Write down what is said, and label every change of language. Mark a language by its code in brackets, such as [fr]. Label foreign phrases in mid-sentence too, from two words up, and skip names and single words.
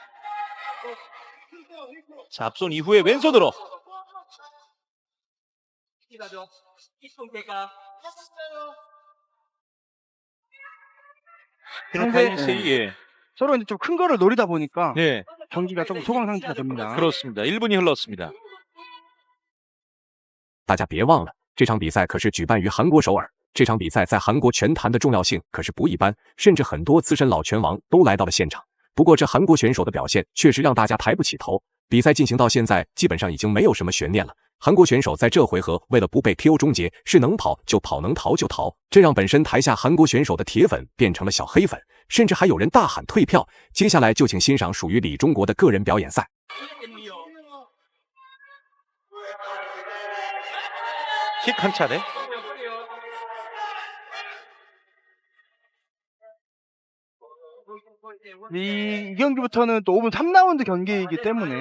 [ko] 자, 앞손 이후에 왼손으로. 타이세이. 예. 서로 이제 좀 큰 거를 노리다 보니까 네, 경기가 조금 소강 상태가 됩니다. 그렇습니다. 1분이 흘렀습니다. [zh] 大家别忘了，这场比赛可是举办于韩国首尔。这场比赛在韩国拳坛的重要性可是不一般，甚至很多资深老拳王都来到了现场。不过这韩国选手的表现确实让大家抬不起头。比赛进行到现在，基本上已经没有什么悬念了。韩国选手在这回合为了不被 KO 终结，是能跑就跑，能逃就逃，这让本身台下韩国选手的铁粉变成了小黑粉，甚至还有人大喊退票。接下来就请欣赏属于李钟国的个人表演赛。 [ko] 킥 한 차례. 이 경기부터는 또 5분 3라운드 경기이기 때문에